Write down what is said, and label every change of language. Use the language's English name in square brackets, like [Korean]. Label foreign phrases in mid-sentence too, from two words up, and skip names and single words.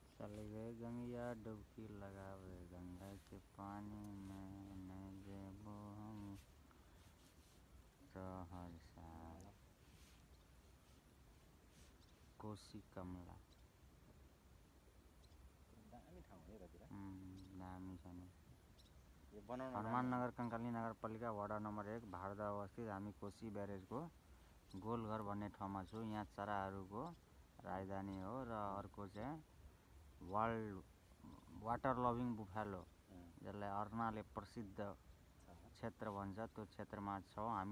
[Bhojpuri] चल गए गंगिया डुबकी लगावे, गंगा के पानी में नहीं जेबो हम तो हर साल। कोसी कमला [Nepali] दामी ठाउँ हो यतातिर। दामी छ नि। यो बनाउन हनुमाननगर कंकाली नगरपालिका वडा नम्बर 1 भारदा अवस्थित हामी कोसी ब्यारेजको गोलघर भन्ने ठाउँमा छु। यहाँ चराहरूको राजधानी हो र अर्को चाहिँ [English] world water loving buffalo [Nepali] जसलाई अर्नाले प्रसिद्ध क्षेत्र भन्छ त्यो क्षेत्रमा छौँ हामी।